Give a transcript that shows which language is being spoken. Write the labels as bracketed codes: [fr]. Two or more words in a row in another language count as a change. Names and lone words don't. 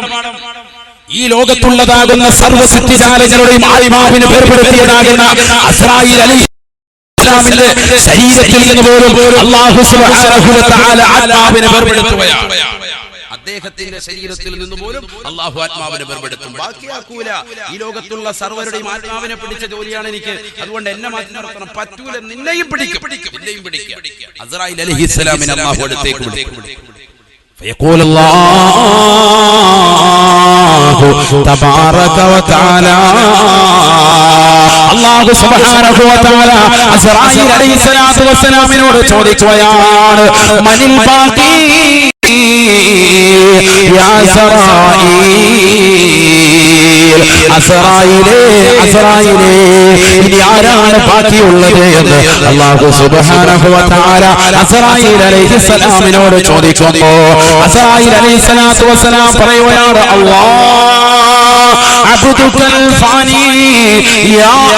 [ml] ഈ ലോകത്തുള്ളതാകുന്ന സർവ്വ സൃഷ്ടിജാലങ്ങളുടെയും ആത്മാവിനെ വേർപെടുത്തിയതാകുന്ന അസ്രായിൽ അലൈഹിസ്സലാമിന്റെ ശരീരത്തിൽ നിന്ന് പോലും [ar] الله سبحانه وتعالى [ml] ആത്മാവിനെ വേർപെടുത്തുകയാണ്. അദ്ദേഹത്തിന്റെ ശരീരത്തിൽ നിന്ന് പോലും അല്ലാഹു ആത്മാവിനെ വേർപെടുത്തും, ബാക്കിയാക്കൂല. ഈ ലോകത്തുള്ള സർവരുടെയും ആത്മാവിനെ പിടിച്ച ജോലിയാണ് എനിക്ക്, അതുകൊണ്ട് എന്നെ മാറ്റി നിർത്തണം, പറ്റൂല, നിന്നെയും പിടിക്കും. അസ്രായിൽ അലൈഹിസ്സലാമിനെ അല്ലാഹു അടുത്തേക്ക് വിളിക്കും. [ar] فيقول الله تبارك وتعالى, الله سبحانه وتعالى [ml] അസ്രായിൽ അലൈഹിസ്സലാത്തു വസ്സലാമിനോട് ചോദിക്കുകയാണ്, [ar] من الباقي [ml] യാ അസ്രായീൽ, അസ്രായീലേ ഇനി ആരാണ് ബാക്കിയുള്ളത് എന്ന് [ar] الله سبحانه وتعالى [ml] അസ്രായീൽ അലൈഹിസ്സലാമിനോട് ചോദിക്കുമ്പോൾ അസ്രായീൽ [ar] عليه الصلاة والسلام [ml] പറയുകയാണ്, [ar] الله عبدك الفاني يا